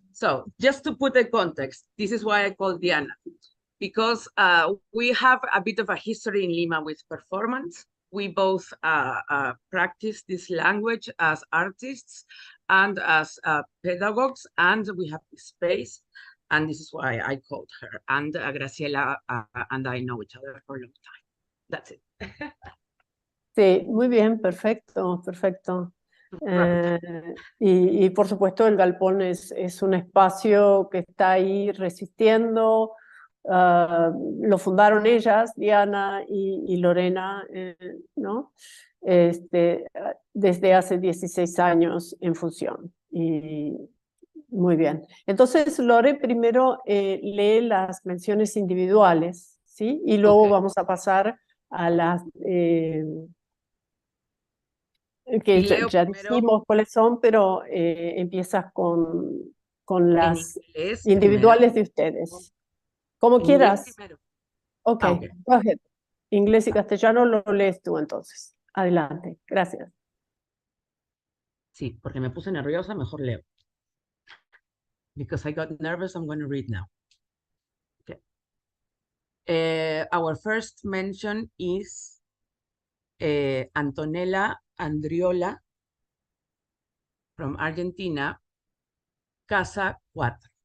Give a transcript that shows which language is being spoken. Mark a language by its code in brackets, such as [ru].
[en] So just to put the context, this is why I call Diana, because we have a bit of a history in Lima with performance. We both practice this language as artists and as pedagogues, and we have this space, and this is why I called her. And Graciela and I know each other for a long time. That's it. [es] Sí, muy bien, perfecto, perfecto. Y por supuesto el galpón es un espacio que está ahí resistiendo. Lo fundaron ellas, Diana y Lorena, ¿no? Desde hace 16 años en función. Y muy bien. Entonces, Lore primero lee las menciones individuales, ¿sí? Y luego vamos a pasar a las... que ya dijimos cuáles son, pero empiezas con las individuales de ustedes. Como quieras. [en] Ok, go ahead. [es] Inglés y castellano lo lees tú entonces. Adelante, gracias. Sí, porque me puse nerviosa, mejor leo. [en] Because I got nervous, I'm going to read now. Okay. Our first mention is Antonella Andriola from Argentina, Casa 4.